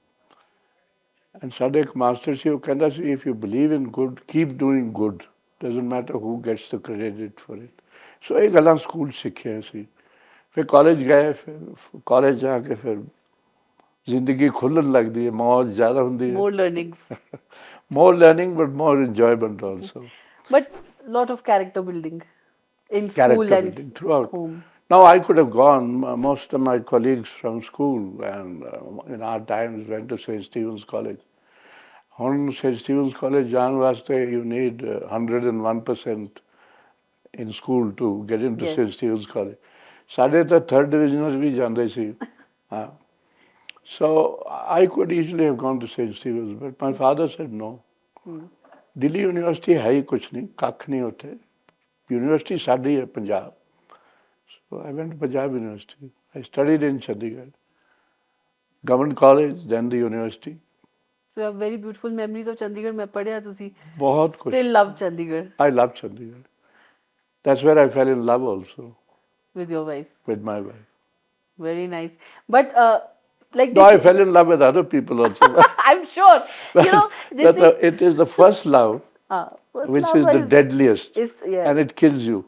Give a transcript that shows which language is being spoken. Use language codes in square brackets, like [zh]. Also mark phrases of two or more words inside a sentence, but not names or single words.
[en] ਐਂਡ [pa] ਸਾਡੇ ਇੱਕ ਮਾਸਟਰ ਸੀ, ਉਹ ਕਹਿੰਦਾ ਸੀ [en] If you believe in good keep doing good, doesn't matter who gets the credit for it. [pa] ਸੋ ਇਹ ਗੱਲਾਂ ਸਕੂਲ ਸਿੱਖਿਆ ਸੀ। ਫਿਰ ਕਾਲਜ ਗਏ, ਫਿਰ ਕਾਲਜ ਜਾ ਕੇ ਫਿਰ ਜ਼ਿੰਦਗੀ ਖੁੱਲ੍ਹਣ ਲੱਗਦੀ ਹੈ, ਮੌਜ ਜ਼ਿਆਦਾ ਹੁੰਦੀ ਹੈ। [en] more learning but more enjoyment also. But lot of character building in school and throughout. home. Now I could have gone. Most of my colleagues from school and in our times went to St. Stephen's College. On St. Stephen's College, [pa] ਜਾਣ ਵਾਸਤੇ [en] you need 101% in school to get into St. Stephen's College. [pa] ਸਾਡੇ ਤਾਂ [en] third divisioners [pa] ਵੀ ਜਾਂਦੇ ਸੀ। ਹਾਂ। [en] So I could easily have gone to St. Stephen's, but my father said no. [pa] ਦਿੱਲੀ ਯੂਨੀਵਰਸਿਟੀ ਹੈ ਹੀ ਕੁਛ ਨਹੀਂ, ਕੱਖ ਨਹੀਂ ਉੱਥੇ। ਯੂਨੀਵਰਸਿਟੀ ਸਾਡੀ ਹੈ ਪੰਜਾਬ। [en] So I went to Punjab University. I studied in Chandigarh, Government College, then the university. So you have very beautiful memories of Chandigarh. [pa] ਮੈਂ ਪੜ੍ਹਿਆ ਤੁਸੀਂ ਬਹੁਤ ਕੁਛ। [en] Still love Chandigarh. I love Chandigarh. That's where I fell in love also. With your wife? With my wife. Very nice. But like No, I fell in love with other people also. I'm sure. You know, it is the first love, which is the deadliest, and it kills you.